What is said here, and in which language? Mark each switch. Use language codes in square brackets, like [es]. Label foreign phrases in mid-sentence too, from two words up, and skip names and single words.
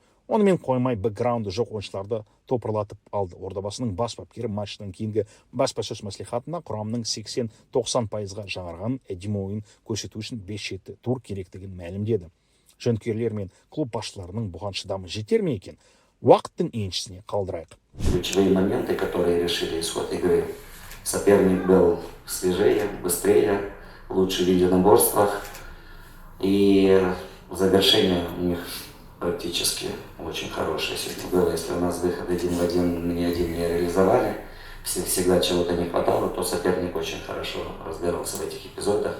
[kk] Онымен қоймай бэкграунды жоқ ойыншыларды топырлатып алды. Ордабасының бас бапкері матчтан кейінгі баспасөз мәслихатында құрамның 80-90%-ға жаңарған әдемі ойын көрсету үшін 5 тур керектігін мәлімдеді. Жанкүйерлер мен клуб басшыларының бұған шыдамы жетер ме екен? Уақыттың еншісіне қалдырайық. [ru] Ключевые моменты, которые решили исход игры. Соперник был свежее, быстрее, лучше в единоборствах, и завершение у них практически очень хорошее сегодня было. Если у нас выход 1 в 1, ни один не реализовали, всегда чего-то не хватало, то соперник очень хорошо разбирался в этих эпизодах.